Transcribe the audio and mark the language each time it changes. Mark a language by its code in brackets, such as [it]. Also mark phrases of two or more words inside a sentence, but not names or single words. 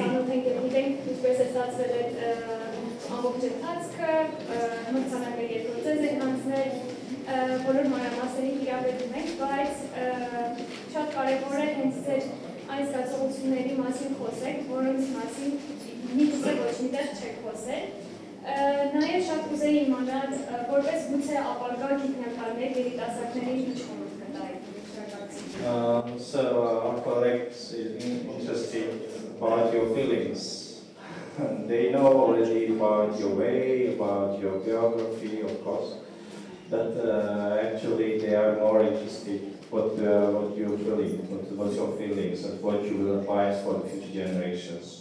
[hy] ծանոթ ենք և գիտենք ինչպես է ստացվել այդ ամբողջ ընթացքը, մրցանակը երկրորդ ձեզ եք անցնել, բոլոր մանրամասներին իրավետում ենք, բայց շատ կարևոր է հենց ձեր այն զգացողությունների մասին խոսեք, որոնց մասին միգուցե ոչ միտեղ չեք խոսել։ Նաև շատ կուզեի իմանալ, որպես գուցե ապագա գիտնականներ երիտասարդներին ինչ խորհուրդ կտայիք։ [en] So our colleagues is interested about your feelings. They know already about your way, about your biography, of course. But actually they are more interested what you're feeling, what's your feelings, and what you will advise for the future generations.